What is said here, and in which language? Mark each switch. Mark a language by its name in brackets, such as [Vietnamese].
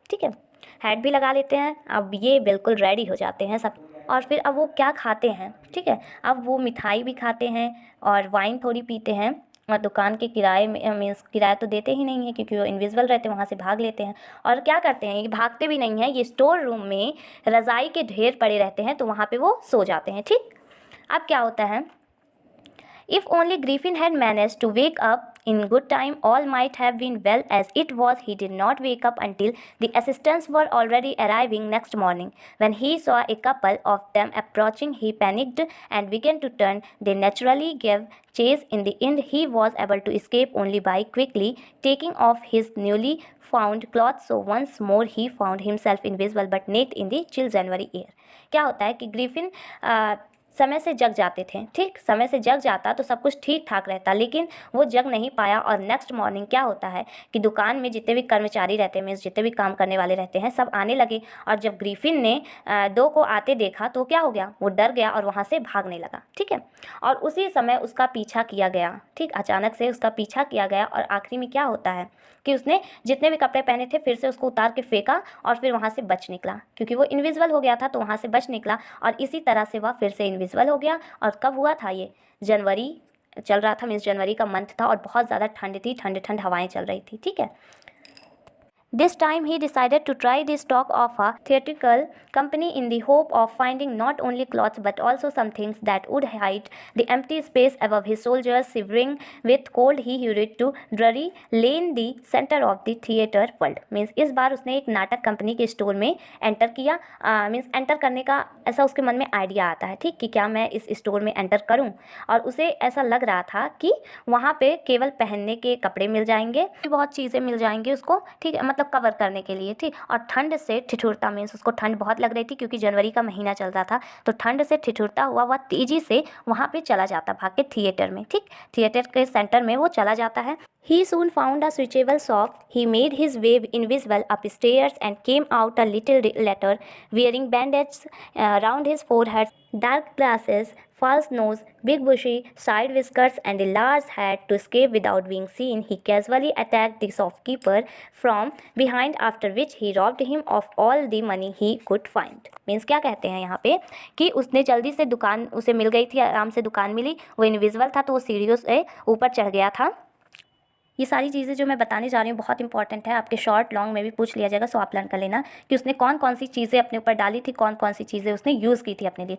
[Hindi] ठीक है, हैट भी लगा लेते हैं। अब ये बिल्कुल रेडी हो जाते हैं सब, और फिर अब वो क्या खाते हैं। ठीक है, अब वो मिठाई भी खाते हैं और वाइन थोड़ी पीते हैं, और दुकान के किराए में किराया तो देते ही नहीं है क्योंकि वो इनविजिबल रहते हैं, वहाँ से भाग लेते हैं। और क्या करते हैं, ये भागते भी नहीं हैं, ये स्टोर रूम में रज़ाई के ढेर पड़े रहते हैं, तो वहाँ पे वो सो जाते हैं। ठीक, अब क्या होता है, [English] if only Griffin had managed to wake up in good time, all might have been well. As it was, he did not wake up until the assistants were already arriving next morning. When he saw a couple of them approaching, he panicked and began to turn. They naturally gave chase. In the end, he was able to escape only by quickly taking off his newly found clothes. So once more he found himself invisible but naked in the chill January air. [Hindi] क्या होता है कि Griffin समय से जग जाते थे। ठीक, समय से जग जाता तो सब कुछ ठीक ठाक रहता, लेकिन वो जग नहीं पाया और नेक्स्ट मॉर्निंग क्या होता है कि दुकान में जितने भी कर्मचारी रहते हैं, जितने भी काम करने वाले रहते हैं, सब आने लगे। और जब ग्रिफिन ने 2 को आते देखा तो क्या हो गया, वो डर गया और वहाँ से भागने लगा। ठीक है, और उसी समय उसका पीछा किया गया। ठीक, अचानक से उसका पीछा किया गया और आखिरी में क्या होता है कि उसने जितने भी कपड़े पहने थे फिर से उसको उतार के फेंका और फिर वहाँ से बच निकला, क्योंकि वो इनविजिबल हो गया था तो वहाँ से बच निकला और इसी तरह से वह फिर से इनविजिबल हो गया। और कब हुआ था ये, जनवरी चल रहा था, जनवरी का मंथ था और बहुत ज़्यादा ठंड थी, ठंड हवाएं चल रही थी। ठीक है, [English] This time he decided to try the stock of a theatrical company in the hope of finding not only clothes but also some things that would hide the empty space above his shoulders. Shivering with cold, he hurried to Drury Lane, the center of the theatre world. [Hindi] Means इस बार उसने एक नाटक company के store में enter किया। Means enter करने का ऐसा उसके मन में आइडिया आता है। ठीक, कि क्या मैं इस स्टोर में एंटर करूं, और उसे ऐसा लग रहा था कि वहाँ पे केवल पहनने के कपड़े मिल जाएंगे, बहुत चीज़ें मिल जाएंगी उसको। ठीक है, मतलब कवर करने के लिए। ठीक, और ठंड से ठिठुरता, मीन्स उसको ठंड बहुत लग रही थी क्योंकि जनवरी का महीना चल रहा था, तो ठंड से ठिठुरता हुआ वह तेजी से वहाँ पे चला जाता, भाग के थिएटर में। ठीक, थिएटर के सेंटर में वो चला जाता है। [English] He soon found a suitable shop. He made his way invisible upstairs and came out a little later, wearing bandages around his forehead, dark glasses, false nose, big bushy side whiskers, and a large hat. To escape without being seen, he casually attacked the shopkeeper from behind, after which he robbed him of all the money he could find. [Hindi] Means क्या कहते हैं यहाँ पे कि उसने जल्दी से दुकान उसे मिल गई थी, आराम से दुकान मिली, वो इनविजिबल था तो वो सीढ़ियों से ऊपर चढ़ गया था। ये सारी चीज़ें जो मैं बताने जा रही हूँ बहुत इंपॉर्टेंट है, आपके शॉर्ट लॉन्ग में भी पूछ लिया जाएगा, सो आप लर्न कर लेना कि उसने कौन कौन सी चीज़ें अपने ऊपर डाली थी, कौन कौन सी चीज़ें उसने यूज़ की थी अपने लिए।